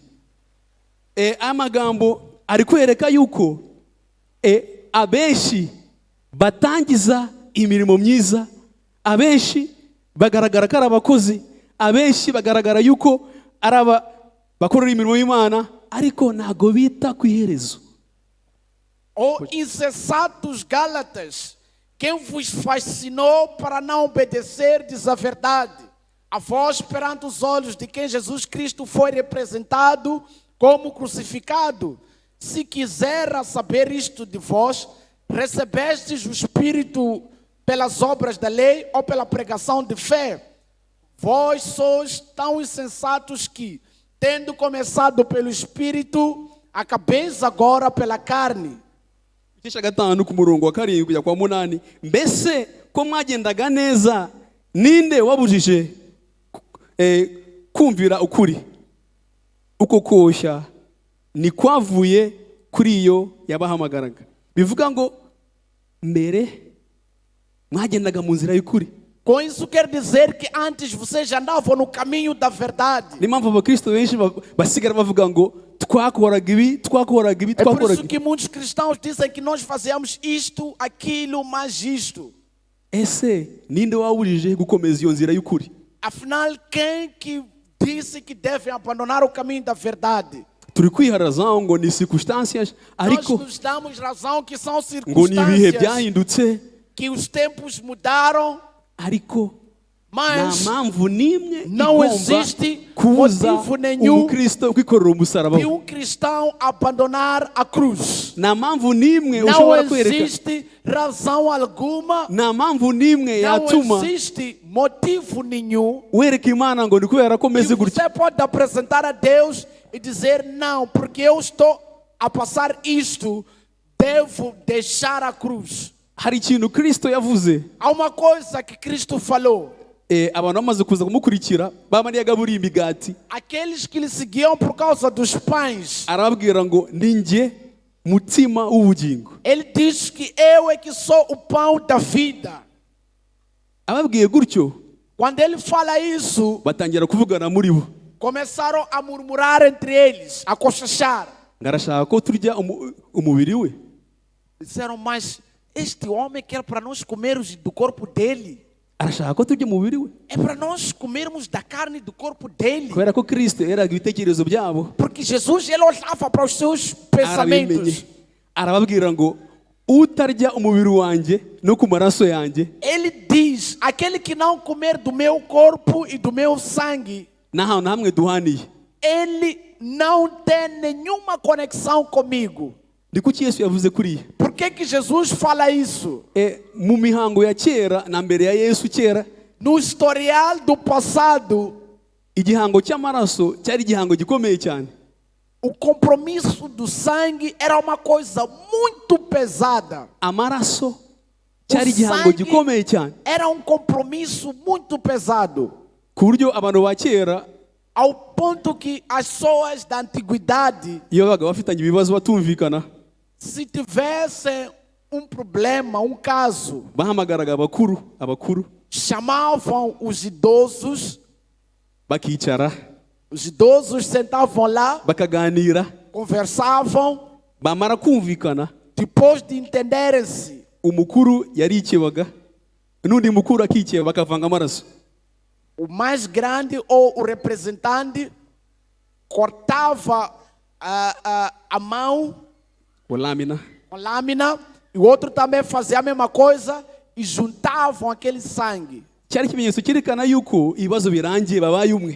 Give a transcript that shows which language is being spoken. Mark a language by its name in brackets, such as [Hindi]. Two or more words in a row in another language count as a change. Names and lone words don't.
[Kinyarwanda] Aya magambo ari kwereka yuko abenshi batangiza imirimo myiza, abenshi bagaragara ko ari abakozi, abenshi bagaragara yuko ari bakorera imirimo y'Imana, ariko ntago bita ku iherezo. [Portuguese] Ó insensatos Gálatas, quem vos fascinou para não obedecerdes à verdade, a vós perante os olhos de quem Jesus Cristo foi representado como crucificado? Se quisera saber isto de vós, recebestes o Espírito pelas obras da lei ou pela pregação de fé? Vós sois tão insensatos que, tendo começado pelo Espírito, acabeis agora pela carne. [Kinyarwanda] Igice cya gatanu ku murongo wa karindwi kujya kwa munani, mbese ko mwagendaga neza, ninde wabujije kumvira ukuri? Uko koshya ni kwavuye kuri iyo yabahamagaraga. Bivuga ngo mbere mwagendaga mu nzira y'ukuri. [Portuguese] Com isso quer dizer que antes vocês andavam no caminho da verdade. [Kinyarwanda] Ni mpamvu abakristo benshi basigara bavuga ngo twakoraga ibi. [Portuguese] É por isso que muitos cristãos dizem que nós fazemos isto, aquilo, mais isto. [Kinyarwanda] Ese ninde wabujije gukomeza iyo nzira y'ukuri? [Portuguese] Afinal, quem que disse que devem abandonar o caminho da verdade? [Kinyarwanda] Turi kwiha razão ngo ni circunstâncias, Nós ariko [Portuguese] nos damos razão que são [Kinyarwanda] ngo ni ibihe circunstâncias, byahindutse, [Portuguese] que os tempos mudaram, [Kinyarwanda] ariko nta mas mpamvu n'imwe não igomba existe kubuza [Portuguese] motivo nenhum [Kinyarwanda] umukristo kwikorera umusaraba. [Portuguese] de cristão abandonar a cruz. [Kinyarwanda] Nta mpamvu n'imwe Não ushobora kwereka, [Portuguese] existe razão alguma, [Kinyarwanda] nta mpamvu n'imwe não yatuma [Portuguese] existe motivo nenhum [Kinyarwanda] wereka Imana ngo ni kubera ko que meze gutya. [Portuguese] você pode apresentar a Deus e dizer: não, porque eu estou a passar isto, devo deixar a cruz. [Kinyarwanda] Hari ikintu Kristo yavuze, [Portuguese] Há uma coisa que Cristo falou. [Kinyarwanda] abantu bamaze kuza kumukurikira, bamariye agaburiye imigati, [Portuguese] Aqueles que lhe seguiam por causa dos pães, [Kinyarwanda] arababwira ngo ni njye mutima w'ubugingo. [Portuguese] ele diz que eu é que sou o pão da vida. [Kinyarwanda] Ababwiye gutyo, [Portuguese] Quando ele fala isso, [Kinyarwanda] batangira kuvugana muri bo, [Portuguese] começaram a murmurar entre eles, a cochechar. [Kinyarwanda] ngarashaka ko turya umubiri we. [Portuguese] Disseram: mas este homem quer para nós comermos do corpo dele. [Kinyarwanda] Arashaka ko turya umubiri we, [Portuguese] É para nós comermos da carne do corpo dele. [Kinyarwanda] kubera ko Kristo yeraga ibitekerezo byabo. [Portuguese] Porque Jesus, ele olhava para os seus pensamentos. [Kinyarwanda] Arabimenye, arababwira ngo utarya umubiri wanjye no ku maraso yanjye, [Portuguese] Ele diz: aquele que não comer do meu corpo e do meu sangue, [Kinyarwanda] nta hantu na hamwe duhaniye. [Portuguese] ele não tem nenhuma conexão comigo. [Kinyarwanda] Ni kuki Yesu yavuze kuriya? [Portuguese] Por que que Jesus fala isso? [Kinyarwanda] Mu mihango ya kera na mbere ya Yesu kera, [Portuguese] No historial do passado, [Kinyarwanda] igihango cy'amaraso cyari igihango gikomeye cyane. [Portuguese] o compromisso do sangue era uma coisa muito pesada. [Kinyarwanda] Amaraso cyari O igihango sangue gikomeye cyane, [Portuguese] era um compromisso muito pesado, [Kinyarwanda] ku buryo abantu ba kera [Portuguese] ao ponto que as pessoas da antiguidade, [Kinyarwanda] iyo babaga bafitanye ibibazo batumvikana, [Portuguese] se tivessem um problema, um caso, [Kinyarwanda] bahamagaraga abakuru [Portuguese] chamavam os idosos sentavam lá, [Kinyarwanda] bakaganira, [Portuguese] conversavam, [Kinyarwanda] bamara kumvikana, [Portuguese] depois de entenderem-se, [Kinyarwanda] umukuru yarikebaga, n'undi mukuru akikeba bakavanga amaraso. [Portuguese] o mais grande ou o representante cortava a mão O lâmina. com lâmina, e o outro também fazia a mesma coisa e juntavam aquele sangue. [Kinyarwanda] Cyari ikimenyetso cyerekana yuko ibibazo birangiye babaye umwe.